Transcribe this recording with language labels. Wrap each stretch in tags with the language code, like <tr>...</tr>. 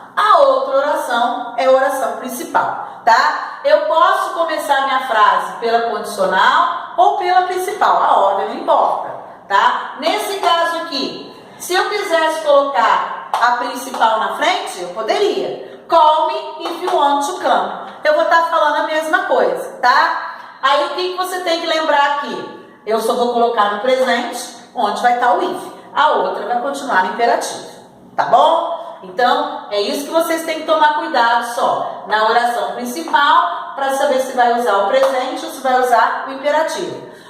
<pt>A outra oração é a oração principal, tá? Eu posso começar minha frase pela condicional ou pela principal, a ordem não importa, tá? Nesse caso aqui, se eu quisesse colocar a principal na frente, eu poderia.</pt> <en>Call me if you want to come.</en> <pt>Eu vou estar falando a mesma coisa, tá? Aí o que você tem que lembrar aqui? Eu só vou colocar no presente, onde vai estar o if. A outra vai continuar no imperativo, tá bom? Então, é isso que vocês têm que tomar cuidado só na oração principal, para saber se vai usar o presente ou se vai usar o imperativo.</pt>